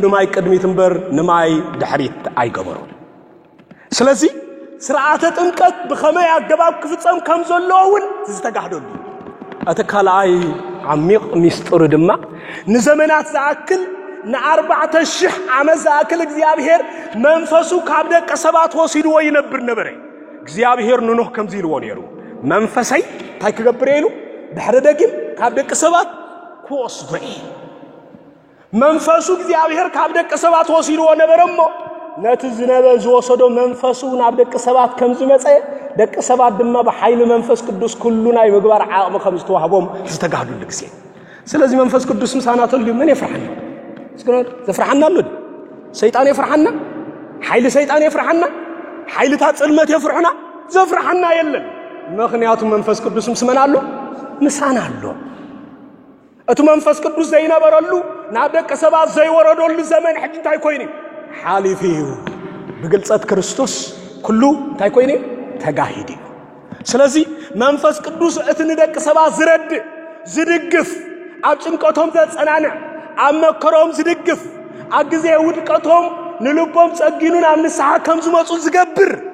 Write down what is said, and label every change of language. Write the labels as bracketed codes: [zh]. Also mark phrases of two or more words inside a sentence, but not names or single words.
[ti] ንማይ ቀድሚት እንበር ንማይ ድሕሪት አይገበሩ ስለዚህ ስርዓተ ጥምቀት በኸመይ አገባብ ክፍጸም ከም ዘለውን ዝተጋህደሉ አተካላይ عميق ሚስጥሩ ድማ ንዘመናት ዘአክል ነ4000 ዓመት ዘአክል እግዚአብሔር መንፈሱ ካብደቀ ሰባት ወሲዶ ይነብር ነበር እግዚአብሔር ንኖህ ከምዚ ይልዎ ነሩ መንፈሰይ ታይክገብር ይሉ ድሕረ ደግም ካብደቀ ሰባት ኮስበይ መንፈሱ እግዚአብሔር ካብደቀ ሰባት ወሲዶ ነበርሞ ነትዝነበ ዝወሰዶ መንፈሱ ናብደቀ ሰባት ከምዚ መጸ ደቀ ሰባት ድማ በኃይል መንፈስ ቅዱስ ኩሉና ይመግባር ዓቅም ከምዝ ተዋህቦም ዝተጋህዱ ለግሴ ስለዚህ መንፈስ ቅዱስ ምሳናተሉ ምን ይፍራህና እስከ ዘፍራህና አሉ ሰይጣን ይፍራህና ኃይል ሰይጣን ይፍራህና ኃይል ታጽልመት ይፍራህና ዘፍራህና የለም ምክንያቱ መንፈስ ቅዱስ ምሳናሉ ምሳናሉ እቱ መንፈስ ቅዱስ ዘይነበረሉ ናብደቀ ሰባት ዘይወረዶሉ ዘመን ሕጅታይ ኮይኒ ሓሊፊዩ በግልጸት ክርስቶስ ኩሉ እንታይ ኮይኒ ተጋሂዲ ስለዚህ መንፈስ ቅዱስ እትንደቅ ሰባት ዝረድ ዝድግፍ አጭንቀቶም ዘጸናና አመከሮም ዝድግፍ አግዜ ውድቀቶም ንልቦም ጸጊኑን አምንሳሐ ከም ዝመጹ ዝገብር